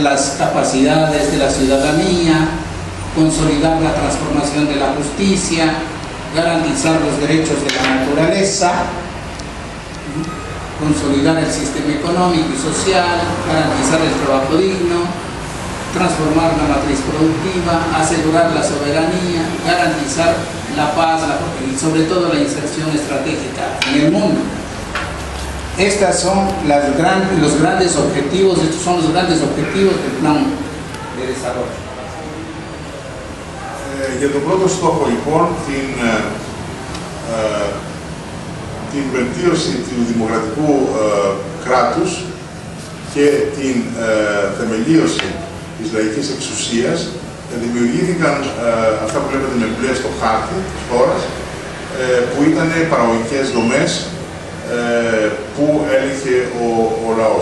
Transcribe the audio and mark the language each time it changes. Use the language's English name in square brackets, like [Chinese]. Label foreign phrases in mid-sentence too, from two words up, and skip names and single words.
[Spanish] las capacidades de la ciudadanía, consolidar la transformación de la justicia, garantizar los derechos de la naturaleza, consolidar el sistema económico y social, garantizar el trabajo digno, transformar la matriz productiva, asegurar la soberanía, garantizar la paz y sobre todo la inserción estratégica en el mundo. Estos son los grandes objetivos, estos son los grandes objetivos del plan de desarrollo. [Greek] Για τον πρώτο στόχο, λοιπόν, την βελτίωση του δημοκρατικού κράτους και την θεμελίωση της λαϊκής εξουσίας, δημιουργήθηκαν αυτά που βλέπετε με μπλε στο χάρτη της χώρας, που ήταν παραγωγικές δομές που έλυχε ο λαός.